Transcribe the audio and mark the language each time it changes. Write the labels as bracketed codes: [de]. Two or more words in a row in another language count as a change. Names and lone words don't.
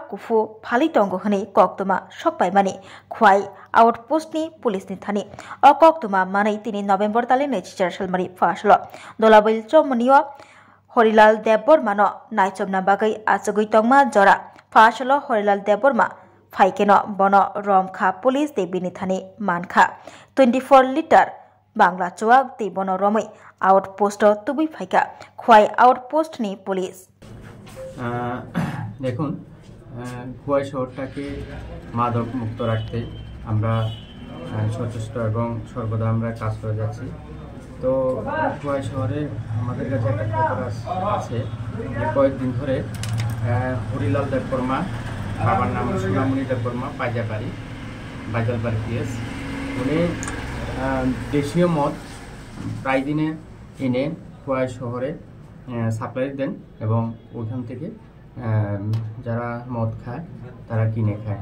[trp] कुफु फालि तंगो हनै कक्तमा सकबायमानि खुवाय आउटपोस्टनि पुलिसनि थानि अकक्तमा मानै 3 नभेम्बर ताले नैथिचार सालमारि फासल दलाबैल चमनियो हरिलाल देबबर्मा नायचबना बागै आचगै तंगमा जरा फासल हरिलाल देबबर्मा फाइकेन बन रमखा पुलिस दे बिनिथानि मानखा 24 लिटार बांग्ला चुवाक दे बन रमै आउटपोस्ट तुबि फाइका खुवाय आउटपोस्टनि पुलिस [bn] দেখুন খুয়াই শহরটাকে মাদক মুক্ত রাখতে আমরা সচেষ্ট এবং সর্বদা আমরা কাজ করে যাচ্ছি। তো খুয়াই শহরে আমাদের কাছে একটা খবর আছে যে কয়েকদিন ধরে হরিলাল দেববর্মা, বাবার নাম সোনামণি দেববর্মা, বাইজালবাড়ি পিএস, উনি দেশীয় মদ প্রায় দিনে এনে খুয়াই শহরে সাপ্লাই দেন এবং ওইখান থেকে যারা মদ খায় তারা কিনে খায়।